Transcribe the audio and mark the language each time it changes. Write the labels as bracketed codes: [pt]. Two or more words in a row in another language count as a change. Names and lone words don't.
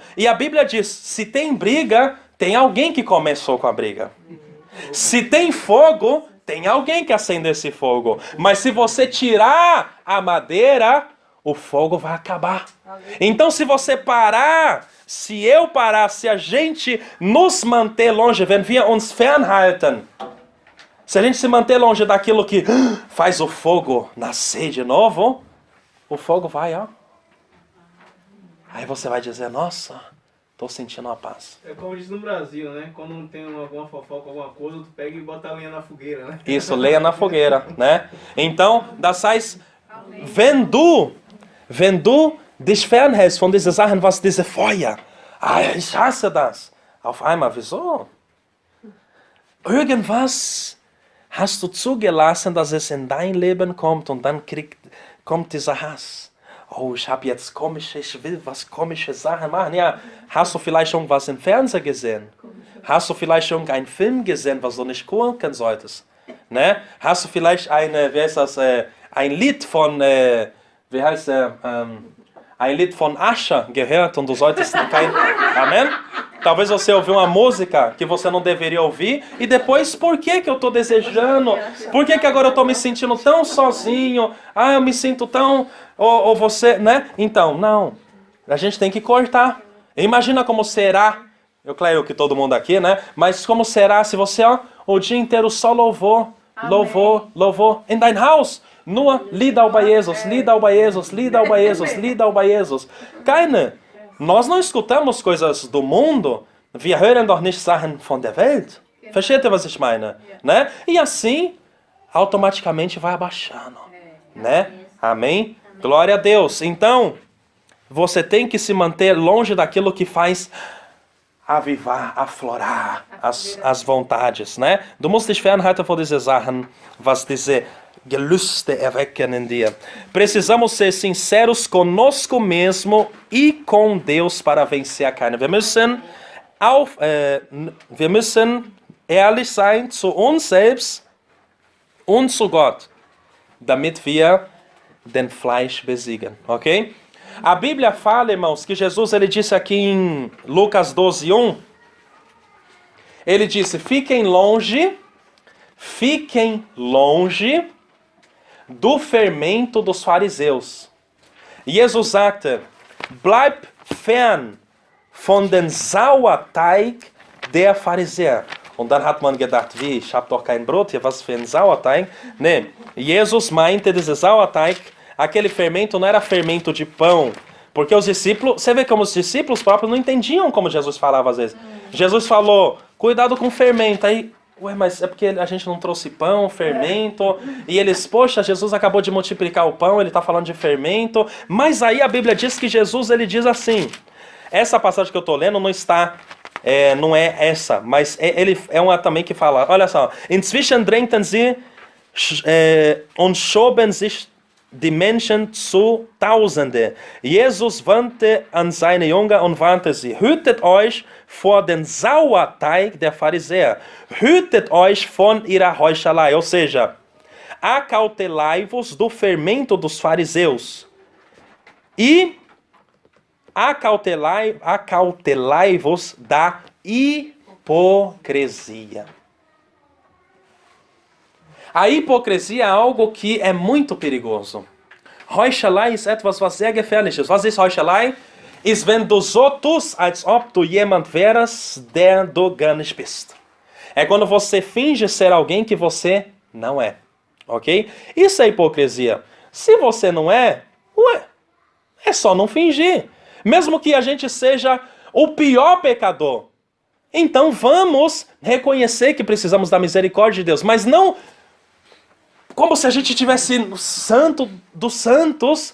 [pt] E a Bíblia diz, se tem briga, tem alguém que começou com a briga. Se tem fogo, tem alguém que acendeu esse fogo. Mas se você tirar a madeira, o fogo vai acabar. Então se você parar, se eu parar, se a gente nos manter longe, [de] wenn wir uns fernhalten, [pt] se a gente se manter longe daquilo que faz o fogo nascer de novo, o fogo vai, ó. Aí você vai dizer, nossa, tô sentindo uma paz. É como diz no Brasil, né? Quando não tem alguma fofoca, alguma coisa, tu pega e bota a lenha na fogueira, né? Isso, lenha na fogueira, né? Então, [de] das heißt, wenn du dich fernhältst von diesen Sachen, was diese Feuer Ah, ich hasse das. Auf einmal, wieso? Irgendwas hast du zugelassen, dass es in dein Leben kommt und dann kommt dieser Hass. Oh, ich will was komische Sachen machen. Ja, hast du vielleicht irgendwas im Fernsehen gesehen? Hast du vielleicht irgendeinen Film gesehen, was du nicht gucken solltest? Ne? Hast du vielleicht ein Lied von, ein Lied von Asha gehört und du solltest kein... [pt] Amém? Talvez você ouviu uma música que você não deveria ouvir e depois, por que eu estou desejando? Por que agora eu estou me sentindo tão sozinho? Ah, eu me sinto tão... Ou você, né? Então, não. A gente tem que cortar. Imagina como será, eu creio que todo mundo aqui, né? Mas como será se você, o dia inteiro só louvor, louvor, [de] in dein Haus, nur Lieder über Jesus, Lieder über Jesus, Lieder über Jesus, Lieder über Jesus. Keine. [pt] Nós não escutamos coisas do mundo, [de] wir hören doch nicht Sachen von der Welt. Versteht ihr, was ich meine? [pt] Né? E assim, automaticamente vai abaixando. Né? Amém? Glória a Deus. Então, você tem que se manter longe daquilo que faz avivar, aflorar as vontades. Né? [de] Du musst dich fernhalten von diesen Sachen, was diese Gelüste erwecken in dir. [pt] Precisamos ser sinceros conosco mesmo e com Deus para vencer a carne. [de] Wir müssen ehrlich sein zu uns selbst und zu Gott, damit wir den Fleisch besiegen. Ok? [pt] A Bíblia fala, irmãos, que Jesus ele disse aqui em Lucas 12:1, ele disse, fiquem longe do fermento dos fariseus. [de] Jesus sagte, bleib fern von den Sauerteig der Pharisäer. Und dann hat man gedacht, wie, ich habe doch kein Brot hier, was für ein Sauerteig? Ne, Jesus meinte esse Sauerteig, [pt] aquele fermento não era fermento de pão, porque os discípulos, você vê como os discípulos próprios não entendiam como Jesus falava às vezes. Jesus falou, cuidado com o fermento, aí, ué, mas é porque a gente não trouxe pão, fermento, e eles, poxa, Jesus acabou de multiplicar o pão, ele está falando de fermento, mas aí a Bíblia diz que Jesus, ele diz assim, essa passagem que eu estou lendo não está, não é essa, mas ele é uma também que fala, olha só, [de] inzwischen drängten sie und schoben sich die Menschen zu Tausende. Jesus wandte an seine Jünger und warnte sie, hütet euch vor den Sauerteig der Pharisäer, hütet euch von ihrer Heuchelei, [pt] ou seja, acautelai-vos do fermento dos fariseus e acautelai-vos da hipocrisia. A hipocrisia é algo que é muito perigoso. [de] Heuchelei ist etwas, was sehr gefährlich ist. Was ist Heuchelei? Ist, wenn du so tust, als ob du jemand wärst, der du gar nicht bist. [pt] É quando você finge ser alguém que você não é. Ok? Isso é hipocrisia. Se você não é, é só não fingir. Mesmo que a gente seja o pior pecador. Então vamos reconhecer que precisamos da misericórdia de Deus, mas não como se a gente tivesse no santo dos santos.